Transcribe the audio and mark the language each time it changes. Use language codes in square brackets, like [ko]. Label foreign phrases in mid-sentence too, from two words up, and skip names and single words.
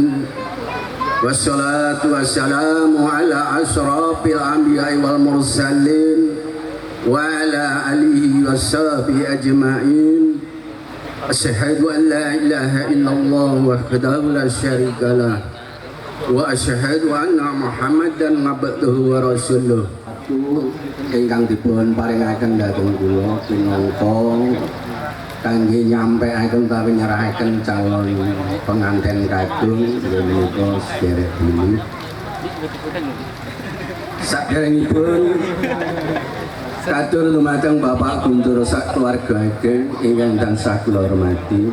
[ar] والصلاة والسلام على أشرف الأنبياء والمرسلين وعلى آله وصحبه أجمعين. أشهد أن لا إله إلا الله وحده لا شريك له وأشهد أن محمدا عبده ورسوله. [jv] Ingkang dipun paringaken dhateng kula pinangka kangge nyampaiaken utawi nyerahaken calon pengantin kadung menika sederek dulu. Saderengipun katur dumateng Bapak Guntur sak keluarga ageng ingkang tansah kula hormati.